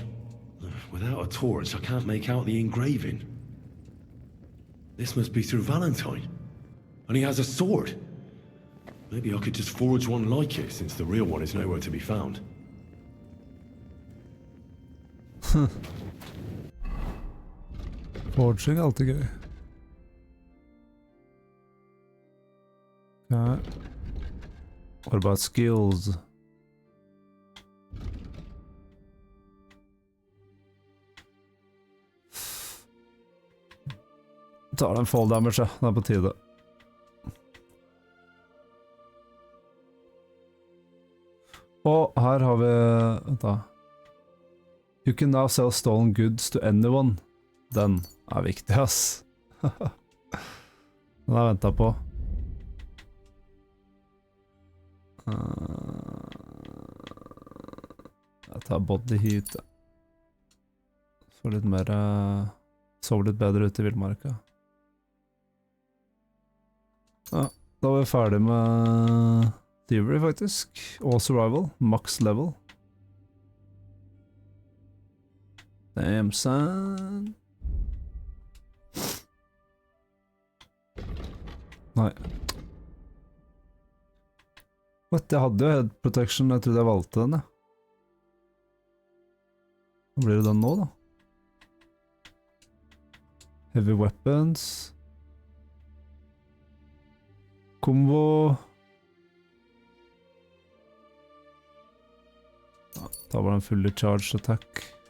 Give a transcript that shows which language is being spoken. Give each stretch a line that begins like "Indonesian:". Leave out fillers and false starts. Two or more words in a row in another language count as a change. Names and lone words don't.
English: Without a torch, I can't make out the engraving. This must be through Valentine. And he has a sword. Maybe I could just forge one like it, since the real one is nowhere to be found.
Norwegian: Forging er alltid gøy. Okay.
English: What about skills?
Norwegian: Tar den
English: fall damage,
Norwegian: ja. Det er på tide. Og her har vi... Vent da.
English: You can now sell stolen goods to anyone.
Norwegian: Den er viktig, ass. Den har jeg ventet på. Jeg tar
English: body heat.
Norwegian: Så litt mer... Sov litt bedre ut i vildmarka. Ja, da var vi ferdig med Thievery faktisk. Og Survival,
English: max level. Damn son.
Norwegian: Nei. What, jeg hadde jo
English: head protection,
Norwegian: jeg trodde jeg valgte den, ja. Hva blir det den nå, da?
English: Heavy weapons. Combo.
Norwegian: Ja, da var det en
English: fully charged attack.